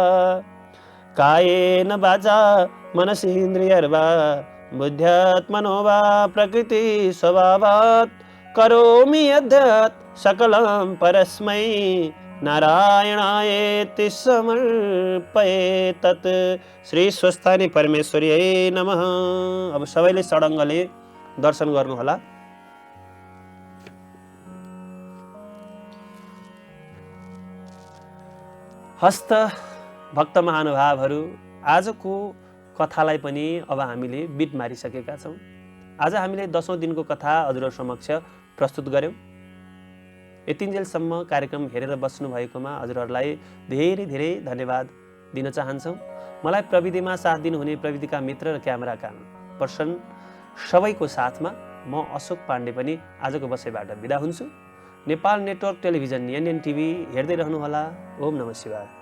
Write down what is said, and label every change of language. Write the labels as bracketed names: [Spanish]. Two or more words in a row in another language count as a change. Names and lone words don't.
[Sanskrit] कायेन वाचा मनसेन्द्रियर्वा बुद्ध्यात्मनो वा प्रकृति स्वभावात् करोमि यद्यत् सकलं परस्मै नारायणायेति समर्पये तत्। श्री स्वस्थानी परमेश्वरीयै नमः। [Nepali] अब सबैले षडङ्गले दर्शन गर्नुहोला। हस्त भक्त महानुभावहरू, आजको कथालाई पनि अब हामीले बिट मारिसकेका छौं। आज हामीले 10औं दिनको कथा हजुरहरु समक्ष प्रस्तुत गर्यौं। यतिन्जेलसम्म कार्यक्रम हेरेर बस्नु भएकोमा हजुरहरुलाई धेरै धेरै धन्यवाद दिन चाहन्छौं। मलाई प्रविधिमा साथ दिनुहुने प्रविधिका मित्र र क्यामेराका पर्सन सबैको साथमा म अशोक पाण्डे पनि आजको बसाइबाट बिदा हुन्छु। नेपाल नेटवर्क टेलिभिजन एनएन टिभी हेर्दै रहनुहोला। [Sanskrit] ओम नमः शिवाय।